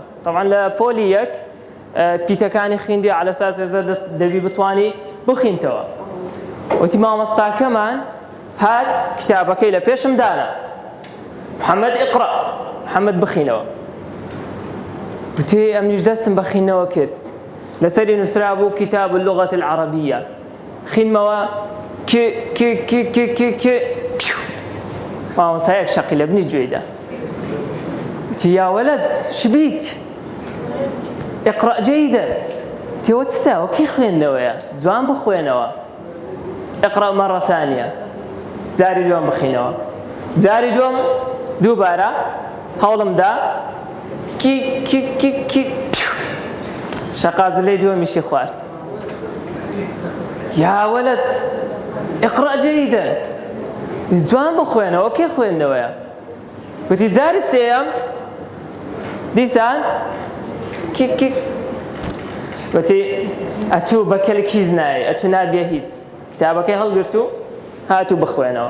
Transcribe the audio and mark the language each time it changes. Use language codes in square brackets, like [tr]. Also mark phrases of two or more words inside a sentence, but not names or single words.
[ckb] طبعا لە پۆلی 1 پیتەکانی خوێندی [ar] على ئەساس [ckb] دەبی بتوانی بخوێنیتەوە. وتی مامۆستاکەمان هات کتابەکەی لە پێشم دانا، محەممەد ئیقڕە، محەممەد بخوێنەوە. وتی ئەمنیش دەستم بە خوێندنەوە کرد، لەسەری نووسرا بوو کتاب اللغة العربية، خوێنمەوە مامۆستایەک شەقی لە بنی گوێیدا. [ar] وتی یا وەلەد شبیک اقرأ جيدا. [ckb] تيوە چتە وەکی خوێندنەوەیە، جوان بخوێنەوە. [ar] اقرأ مرة ثانية، [ckb] جاری دووەم بخوێنەوە. جاری دووەم دووبارە هەوڵمدا شەقازلەی دووەمیشی خوارد. [ar] یا وەلەد اقرأ جيدا، [ckb] جوان بخوێنەوە وەکی خوێندنەوەیە. وتی جاری سێەم دیسان وتی ئەتوو بەکەلێک هیچ نایە، ئەتوو نابێ هیچ، کتابەکەی هەڵگرت و هاتوو بخوێنەوە.